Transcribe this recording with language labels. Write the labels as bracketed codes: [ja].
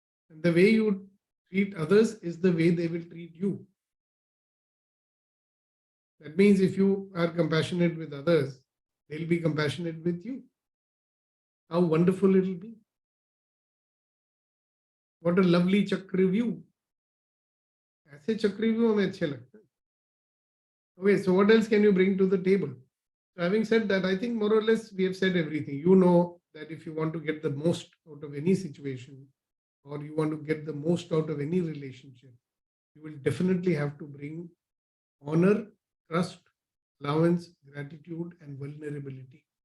[en] And the way you treat others is the way they will treat you. That means if you are compassionate with others, they'll be compassionate with you. How wonderful it will be. What a lovely Chakravyuh. [hi] ऐसे Chakravyuh हमें अच्छे लगते हैं. [en] Okay, so what else can you bring to the table? So having said that, I think more or less we have said everything. You know that if you want to get the most out of any situation, or you want to get the most out of any relationship, you will definitely have to bring honor, trust, allowance, gratitude, and vulnerability.